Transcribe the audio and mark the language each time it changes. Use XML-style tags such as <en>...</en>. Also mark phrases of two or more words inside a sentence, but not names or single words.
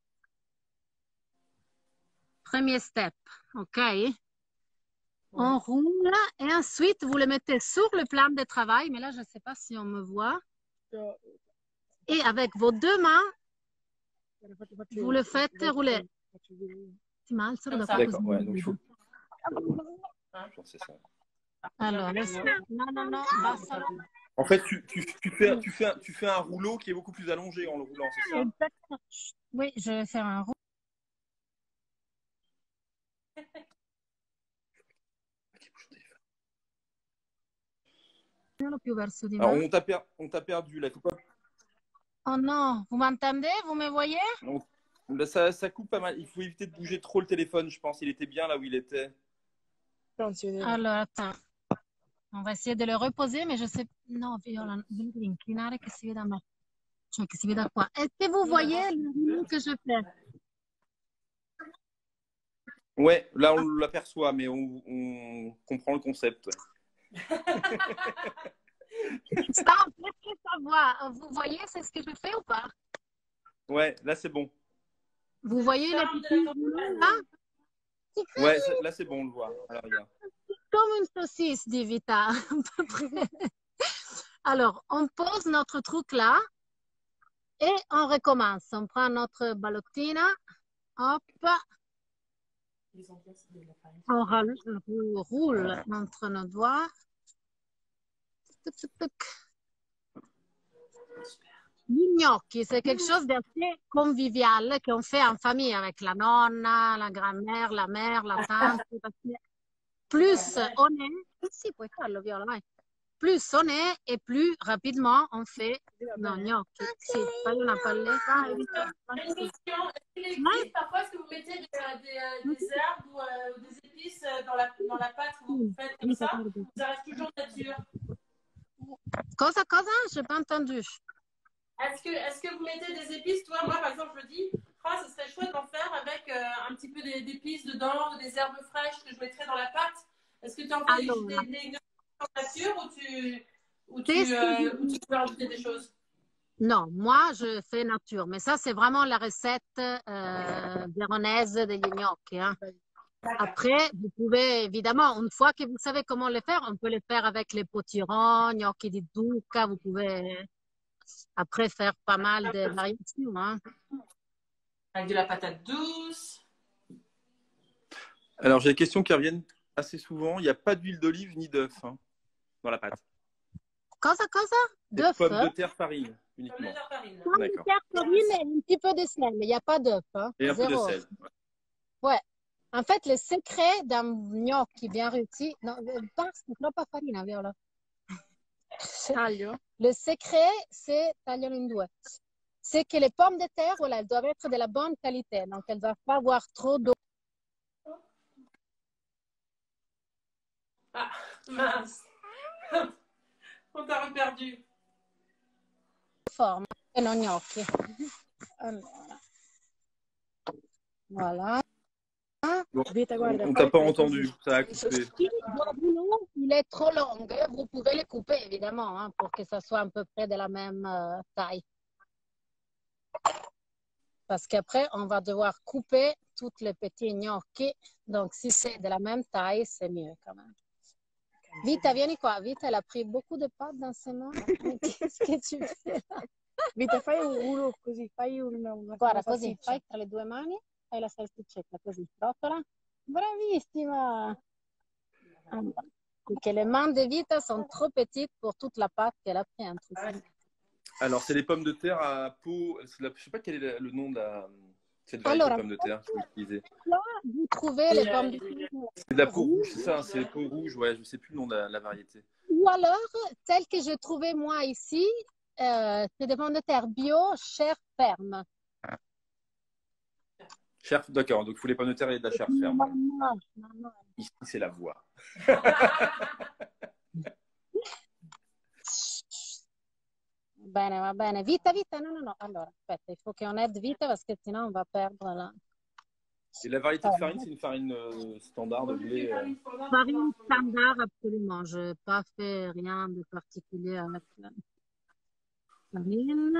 <fr>Premier step, ok? On roule et ensuite vous le mettez sur le plan de travail, mais là je ne sais pas si on me voit. Et avec vos deux mains, vous le faites rouler.</fr> <it>Ti ma alzo da qua</it> <fr>D'accord,</fr> <it>così.</it> <fr>ouais, donc il faut. Je pense que c'est ça.</fr> <it>Allora, no, basta.</it> <fr>En fait, tu fais un rouleau qui est beaucoup plus allongé en le roulant, c'est ça? Exactement. Oui, je vais faire un roux.</fr> <it>Più verso di</it> <fr>Alors,</fr> <it>me.</it> <fr>on t'a perdu là. Faut pas... Oh non, vous m'entendez? Vous me voyez? Là, ça coupe pas mal. Il faut éviter de bouger trop le téléphone, je pense. Il était bien là où il était. Alors, attends. On va essayer de le reposer, mais je sais...</fr> <it>Non, Viola, devi inclinare che si veda a me. Cioè, che si veda qua.</it> <fr>Est-ce que vous voyez le rouleau que je fais? Ouais, là on l'aperçoit, mais on comprend le concept. Ça, on peut plus savoir. Vous voyez, c'est ce que je fais ou pas? Ouais, là c'est bon. Vous voyez le petit rouleau là? Ouais, là c'est bon, on le voit. Alors, regarde. Comme une saucisse, dit Vita, à peu près. Alors, on pose notre truc là et on recommence. On prend notre ballottina, hop, on roule entre nos doigts. Tuc, tuc, tuc.</fr> <it>Gli gnocchi,</it> <fr>c'est quelque chose d'assez convivial qu'on fait en famille avec la nonna, la grand-mère, la mère, la tante. Parce que plus on est,</fr> <it>si, puoi farlo, Viola, vai.</it> <fr>Plus on est et plus rapidement on fait nos gnocchi.</fr> <it>Si, fai una palletta.</it> <fr>Une question. Est-ce qu'il existe parfois, est-ce que vous mettez des herbes ou des épices épices dans la pâte que vous faites comme ça reste toujours nature?</fr> <it>Cosa, cosa?</it> <fr>Je n'ai pas entendu. Est-ce que vous mettez des épices? Toi, moi, par exemple, je me dis, ce serait chouette d'en faire avec un petit peu d'épices dedans, ou des herbes fraîches que je mettrais dans la pâte. Est-ce que tu en fais des nature ou tu peux rajouter des choses? Non, moi, je fais nature. Mais ça, c'est vraiment la recette véronaise</fr> <it>degli gnocchi.</it> <fr>Hein. Après, vous pouvez, évidemment, une fois que vous savez comment le faire, on peut le faire avec les potirons,</fr> <it>gnocchi di zucca.</it> <fr>Vous pouvez après faire pas mal de variations. Hein. Avec de la patate douce. Alors, j'ai des questions qui reviennent assez souvent. Il n'y a pas d'huile d'olive ni d'œuf dans la pâte.</fr> <it>Cosa?</it> <fr>Des pommes de terre farine uniquement. Pommes de terre farine et un petit peu de sel. Il n'y a pas d'œuf. Hein. Et un peu de sel. Ouais. En fait, le secret d'un gnocchi bien réussi,</fr> <it>non, basta, troppa farina, Viola.</it> <fr>Le secret, c'est</fr> <it>tagliare in due.</it> <fr>C'est que les pommes de terre, voilà, elles doivent être de la bonne qualité. Donc, elles ne doivent pas avoir trop d'eau. Ah, mince. On t'a reperdu. Forme, et non gnocchi. Allora. Voilà. Bon,</fr> <it>Vita, guarda,</it> <fr>on t'a pas entendu, ça a coupé. Il est trop long. Vous pouvez le couper, évidemment, hein, pour que ça soit à peu près de la même taille. Parce qu'après, on va devoir couper tous les petits gnocchi. Donc, si c'est de la même taille, c'est mieux quand même.</fr> <it>Vita, vieni qua. Vita,</it> <fr>elle a pris beaucoup de pâtes dans ses mains. Qu'est-ce que tu fais là?</fr> <it>Vita, fai uno così, fai una Guarda, così, salsiccia. fai tra le due mani, fai la salsiccetta, così, rotola. Bravissima! Allora, perché</it> <fr>les mains de Vita sont trop petites pour toute la pâte qu'elle a pris. Alors, c'est les pommes de terre à peau. Je ne sais pas quel est le nom de cette variété de pommes de terre que vous utilisez. Là, vous trouvez les pommes de terre. C'est de la peau rouge, c'est ça, c'est la peau rouge, ouais, je ne sais plus le nom de la variété. Ou alors, celle que j'ai trouvée moi ici, c'est des pommes de terre bio, chair ferme. Chair, d'accord, donc il faut les pommes de terre et de la chair ferme. Non. Ici, c'est la voix.</fr> <it>Bene, va bene. Vita, no. Allora, aspetta,</it> <fr>il faut qu'on aide Vita parce que sinon on va perdre la... Et la variété de farine, c'est une farine standard de blé. Farine standard, absolument. Je n'ai pas fait rien de particulier avec la farine.</fr>